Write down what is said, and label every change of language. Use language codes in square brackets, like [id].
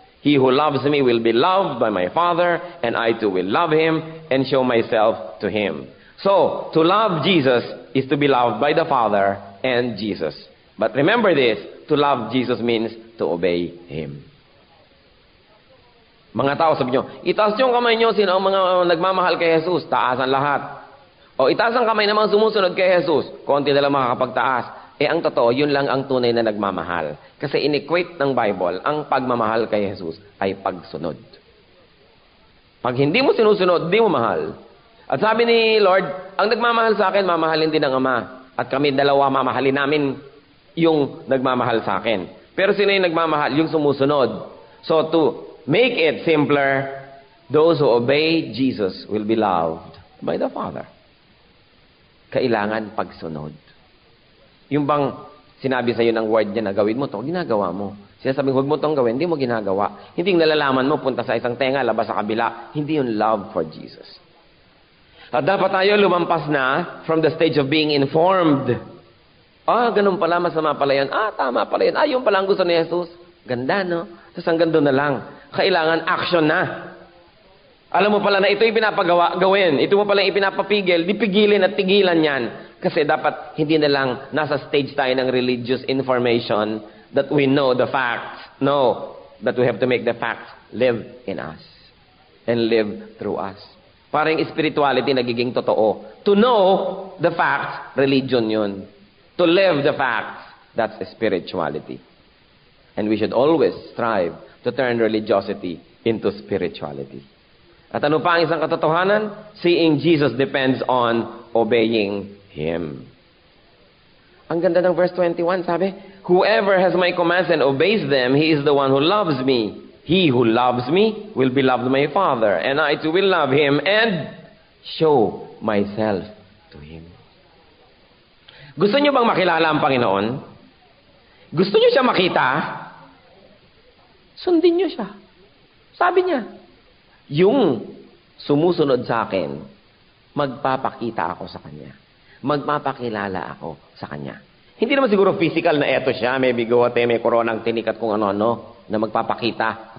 [en] He who loves me will be loved by my Father, and I too will love him and show myself to him. So, to love Jesus is to be loved by the Father and Jesus. But remember this, to love Jesus means to obey Him. [tl] Mga tao, sabi nyo, itaas nyo ang kamay nyo, sino ang mga nagmamahal kay Jesus? Taasan lahat. O itaas ang kamay ng mga sumusunod kay Jesus, konti na lang makakapagtaas. Ang totoo, yun lang ang tunay na nagmamahal. Kasi in-equate ng Bible, ang pagmamahal kay Jesus ay pagsunod. Pag hindi mo sinusunod, di mo mahal. At sabi ni Lord, ang nagmamahal sa akin, mamahalin din ng Ama. At kami dalawa, mamahalin namin yung nagmamahal sa akin. Pero sino yung nagmamahal? Yung sumusunod. [en] So to make it simpler, those who obey Jesus will be loved by the Father. [tl] Kailangan pagsunod. Yung bang sinabi sa'yo ng word niya na gawin mo to, ginagawa mo. Sinasabing huwag mo tong gawin, hindi mo ginagawa. Hindi yung nalalaman mo, punta sa isang tenga, labas sa kabila. Hindi yung [en] love for Jesus. [tl] At dapat tayo lumampas na [en] from the stage of being informed. [tl] Ganun pala, masama pala yan. Tama pala yan. Yung pala ang gusto ni Jesus. Ganda, no? Tapos hanggang doon na lang. Kailangan action na. Alam mo pala na ito'y gawin. Ito mo pala ipinapapigil. Di pigilin at tigilan yan. Kasi dapat hindi na lang nasa stage tayo ng [en] religious information that we know the facts. [tl] No. [en] That we have to make the facts live in us. And live through us. [tl] Parang spirituality nagiging totoo. [en] To know the facts, [tl] religion yun. [en] To live the facts, that's spirituality. And we should always strive to turn religiosity into spirituality. [tl] At ano pa ang isang katotohanan? [en] Seeing Jesus depends on obeying Him. [tl] Ang ganda ng verse 21, sabi, [en] whoever has my commands and obeys them, he is the one who loves me. He who loves me will be loved by my Father, and I too will love him and show myself to him. [tl] Gusto niyo bang makilala ang Panginoon? Gusto niyo siya makita? Sundin niyo siya. Sabi niya, yung sumusunod sa akin, magpapakita ako sa kanya. Magpapakilala ako sa kanya. Hindi naman siguro physical na eto siya, may bigote, may koronang tinikat kung ano-ano, na magpapakita.